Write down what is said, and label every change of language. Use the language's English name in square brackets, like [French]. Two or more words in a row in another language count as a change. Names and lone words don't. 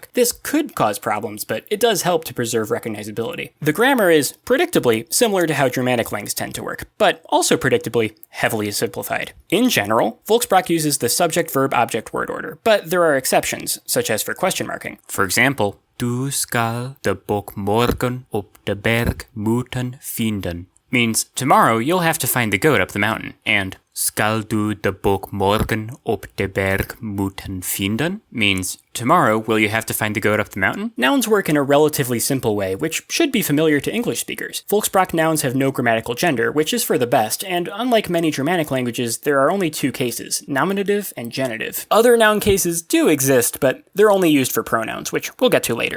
[English] This could cause problems, but it does help to preserve recognizability. The grammar is, predictably, similar to how Germanic languages tend to work, but also predictably, heavily simplified. In general, Folkspraak uses the subject-verb-object-word order, but there are exceptions, such as for question marking. For example, [Artificial languages] Du skal de bok morgen op de berg moeten vinden [English] means tomorrow you'll have to find the goat up the mountain, and [Artificial languages] Skal du de bok morgen op de berg moeten vinden [English] means tomorrow will you have to find the goat up the mountain? Nouns work in a relatively simple way, which should be familiar to English speakers. Folkspraak nouns have no grammatical gender, which is for the best, and unlike many Germanic languages, there are only two cases, nominative and genitive. Other noun cases do exist, but they're only used for pronouns, which we'll get to later.